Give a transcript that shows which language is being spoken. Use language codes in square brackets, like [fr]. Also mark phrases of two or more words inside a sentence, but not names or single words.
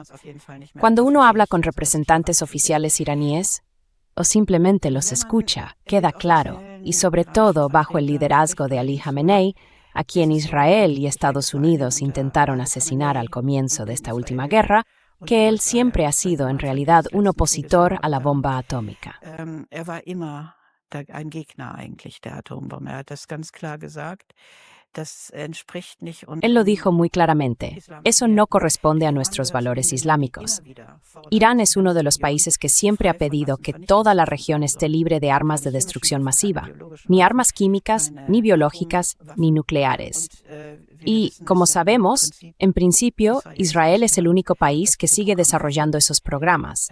[es] Cuando uno habla con representantes oficiales iraníes, o simplemente los escucha, queda claro, y sobre todo bajo el liderazgo de Ali Khamenei, a quien Israel y Estados Unidos intentaron asesinar al comienzo de esta última guerra, que él siempre ha sido en realidad un opositor a la bomba atómica. [de] war immer ein Gegner eigentlich der Atombombe. Er hat das ganz klar gesagt. Das entspricht nicht [es] Él lo dijo muy claramente. Eso no corresponde a nuestros valores islámicos. Irán es uno de los países que siempre ha pedido que toda la región esté libre de armas de destrucción masiva, ni armas químicas, ni biológicas, ni nucleares. Y, como sabemos, en principio, Israel es el único país que sigue desarrollando esos programas.